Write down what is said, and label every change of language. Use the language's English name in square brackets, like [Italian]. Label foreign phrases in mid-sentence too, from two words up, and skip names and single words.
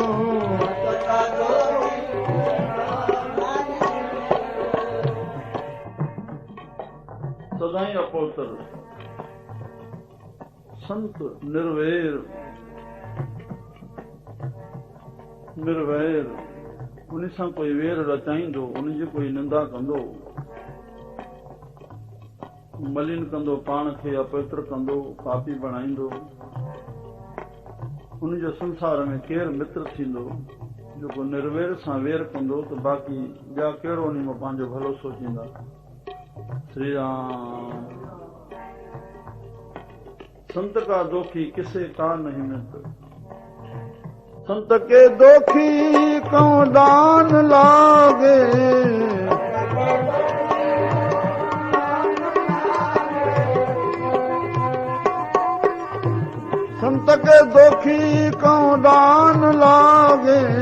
[Sindhi] सदाई अपोतर संत निर्वैर, निर्वैर उन सां कोई वेर रचाईंदो, उन जी कोई निंदा कंदो, मलिन कंदो, पाण खे अपवित्र कंदो, पापी बणाईंदो, उन जो संसार में केरु मित्र थींदो जेको निर्वैर सां वेर कंदो, त बाक़ी ॿिया कहिड़ो उन में पंहिंजो भलो सोचींदा। श्री राम। [Hindi] संत का दोखी किसे का नहीं मित्र, संत के दोखी कौन दान लागे, संत के दोखी कौन दान लागे,